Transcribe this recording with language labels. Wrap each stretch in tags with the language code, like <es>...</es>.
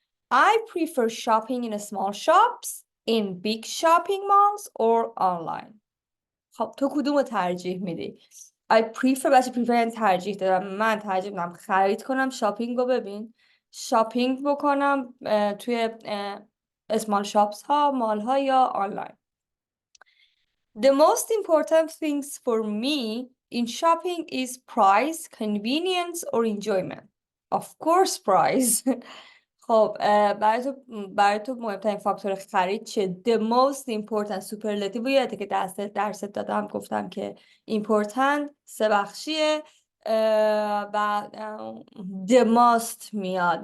<en>I prefer shopping in small shops, in big shopping malls or online.</en> <fa>خب تو کدوم رو ترجیح میدی؟</fa> <en>I prefer</en> <fa>بچه prefer یعنی ترجیح دارم. من ترجیح میدم خرید کنم، شاپینگ رو ببین، شاپینگ بکنم توی</fa> <en>small shops</en> <fa>ها، مال ها یا آنلاین.</fa> <en>The most important things for me in shopping is price, convenience or enjoyment. Of course price.</en> <fa>خب برای تو مهمترین فاکتور خرید چیه؟</fa> <en>The most important</en> <fa>superlative رو یاده که درست دادم گفتم که important سه بخشیه و</fa> <en>the most</en> <fa>میاد.</fa>